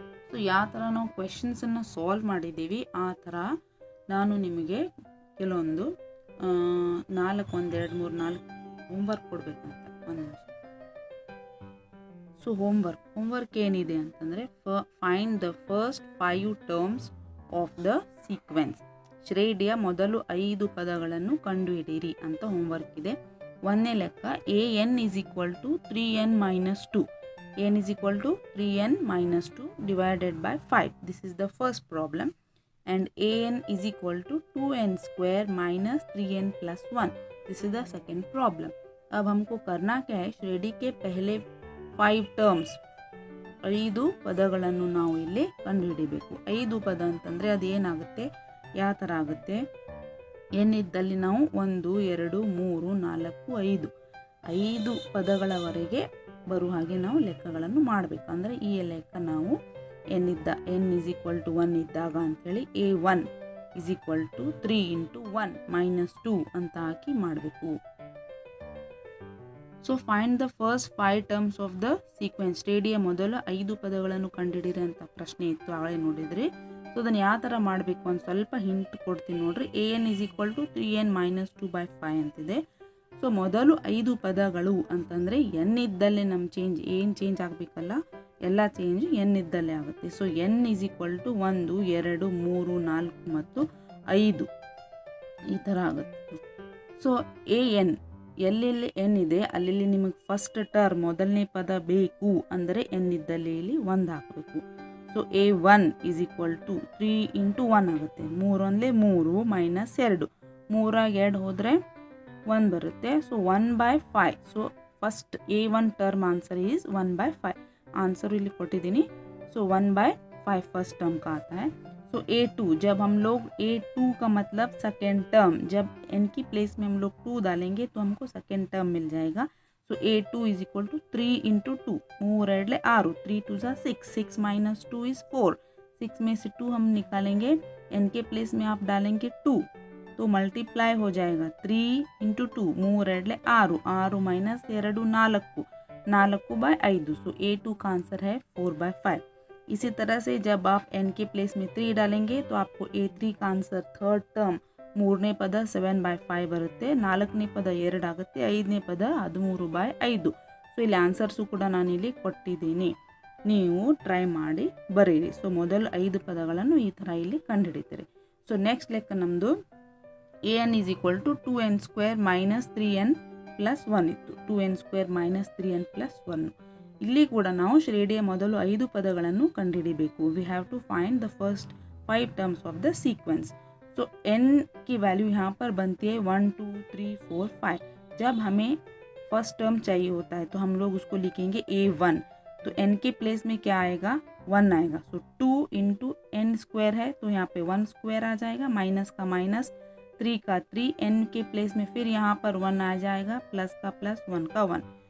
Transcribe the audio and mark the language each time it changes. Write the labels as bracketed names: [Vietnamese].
[Kannada] So ಯಾವ ಥರ ನಾವು ಕ್ವೆಶನ್ಸನ್ನು ಸಾಲ್ವ್ ಮಾಡಿದ್ದೀವಿ ಆ ಥರ ನಾನು ನಿಮಗೆ ಕೆಲವೊಂದು 4 1 2 3 4 ಹೋಮ್ವರ್ಕ್ ಕೊಡಬೇಕಂತ ಒಂದು ನಿಮಿಷ। ಸೊ ಹೋಮ್ವರ್ಕ್ ಏನಿದೆ ಅಂತಂದರೆ [English] find the first 5 terms of the sequence, [Kannada] ಶ್ರೇಣಿಯ ಮೊದಲು 5 ಪದಗಳನ್ನು ಕಂಡುಹಿಡಿಯಿರಿ ಅಂತ ಹೋಮ್ವರ್ಕ್ ಇದೆ। ಒಂದನೇ ಲೆಕ್ಕ [English] an is equal to 3n minus 2, n is equal to 3n minus 2 divided by 5, this is the first problem, and an is equal to 2n square minus 3n plus 1, this is the second problem। [Hindi] अब हमको करना क्या है, श्रेणी के पहले 5 terms [Kannada] 5 ಪದಗಳನ್ನು ನಾವು ಇಲ್ಲಿ ಕಂಡುಹಿಡಿಬೇಕು। 5 ಪದ ಅಂತಂದರೆ ಅದು ಏನಾಗುತ್ತೆ, ಯಾವ ಥರ ಆಗುತ್ತೆ, ಏನಿದ್ದಲ್ಲಿ ನಾವು 1 2 3 4 5 ಪದಗಳವರೆಗೆ ಬರುವ ಹಾಗೆ ನಾವು ಲೆಕ್ಕಗಳನ್ನು ಮಾಡಬೇಕು। ಅಂದರೆ ಈ ಲೆಕ್ಕ ನಾವು [English] n is equal to 1 [Kannada] ಇದ್ದಾಗ ಅಂಥೇಳಿ [English] a1 is equal to 3 into 1 minus 2 [Kannada] ಅಂತ ಹಾಕಿ ಮಾಡಬೇಕು। So [English] find the first 5 terms of the sequence, [Kannada] ಶ್ರೇಣಿಯ ಮೊದಲ 5 ಪದಗಳನ್ನು ಕಂಡುಹಿಡಿಯಿರಿ ಅಂತ ಪ್ರಶ್ನೆ ಇತ್ತು, ಆಗಲೇ ನೋಡಿದ್ರಿ। ಸೊ ಅದನ್ನು ಯಾವ ಥರ ಮಾಡಬೇಕು ಅಂತ ಸ್ವಲ್ಪ ಹಿಂಟ್ ಕೊಡ್ತೀನಿ ನೋಡ್ರಿ। [English] an is equal to 3n minus 2/5 ಅಂತಿದೆ। [Kannada] ಸೊ ಮೊದಲು 5 ಪದಗಳು ಅಂತಂದರೆ n ಇದ್ದಲ್ಲೇ ನಮ್ಮ ಚೇಂಜ್ ಆಗಬೇಕಲ್ಲ, ಎಲ್ಲ ಚೇಂಜ್ n ಇದ್ದಲ್ಲೇ ಆಗುತ್ತೆ। So [English] n is equal to 1 2 3 4 [Kannada] ಮತ್ತು 5 ಈ ಥರ ಆಗುತ್ತೆ। ಸೊ an ಎಲ್ಲೆಲ್ಲಿ n ಇದೆ ಅಲ್ಲಿ ನಿಮಗೆ ಫಸ್ಟ್ ಟರ್ಮ್ ಮೊದಲನೇ ಪದ ಬೇಕು ಅಂದರೆ n ಇದ್ದಲ್ಲಿ ಇಲ್ಲಿ 1 ಹಾಕಬೇಕು। So [English] a1 is equal to 3 into 1 [Kannada] ಆಗುತ್ತೆ, 3 ಒಂದಲೇ 3 ಮೈನಸ್ 2, 3 2 ಹೋದರೆ 1 ಬರುತ್ತೆ। So 1/5, so first a1 term answer is 1/5, answer ಇಲ್ಲಿ ಕೊಟ್ಟಿದ್ದೀನಿ। [Hindi] सो 1/5 फर्स्ट टर्म का आता है। सो A2, जब हम लोग A2 का मतलब सेकेंड टर्म, जब n की प्लेस में हम लोग 2 डालेंगे तो हमको सेकेंड टर्म मिल जाएगा। सो A2 is equal to 3 into 2, 6, 3 2 6, [English] 6 minus 2 is 4, [Hindi] 6 में से 2 हम निकालेंगे, n के प्लेस में आप डालेंगे 2 तो मल्टीप्लाई हो जाएगा 3 into 2, 6, 6 minus 2 4/5। सो A2 का आंसर है 4/5। इसी तरह से जब आप n के प्लेस में 3 डालेंगे तो आपको A3 का आंसर थर्ड टर्म [Kannada] ಮೂರನೇ ಪದ 7/5 ಬರುತ್ತೆ, ನಾಲ್ಕನೇ ಪದ 2 ಆಗುತ್ತೆ, ಐದನೇ ಪದ 13/5। ಸೊ ಇಲ್ಲಿ ಆನ್ಸರ್ಸು ಕೂಡ ನಾನು ಇಲ್ಲಿ ಕೊಟ್ಟಿದ್ದೀನಿ, ನೀವು ಟ್ರೈ ಮಾಡಿ ಬರೀರಿ। ಸೊ ಮೊದಲು 5 ಪದಗಳನ್ನು ಈ ಥರ ಇಲ್ಲಿ ಕಂಡುಹಿಡಿತೀರಿ। ಸೊ ನೆಕ್ಸ್ಟ್ ಲೆಕ್ಕ ನಮ್ಮದು [English] an is equal to 2n square minus 3n plus 1 [Kannada] ಇತ್ತು, [English] 2n square minus 3n plus 1। [Kannada] ಇಲ್ಲಿ ಕೂಡ ನಾವು ಶ್ರೇಣಿಯ ಮೊದಲು 5 ಪದಗಳನ್ನು ಕಂಡುಹಿಡಿಬೇಕು। [English] We have to find the first 5 terms of the sequence. [Hindi] तो n की वैल्यू यहाँ पर बनती है 1 2 3 4 5। जब हमें फर्स्ट टर्म चाहिए होता है, तो हम लोग उसको लिखेंगे A1। तो n के प्लेस में क्या आएगा, 1 आएगा। सो 2 इंटू एन स्क्वायर है तो यहाँ पे 1 स्क्वायर आ जाएगा, माइनस का माइनस, 3 का 3, n के प्लेस में फिर यहाँ पर 1 आ जाएगा, प्लस का प्लस, 1 का 1।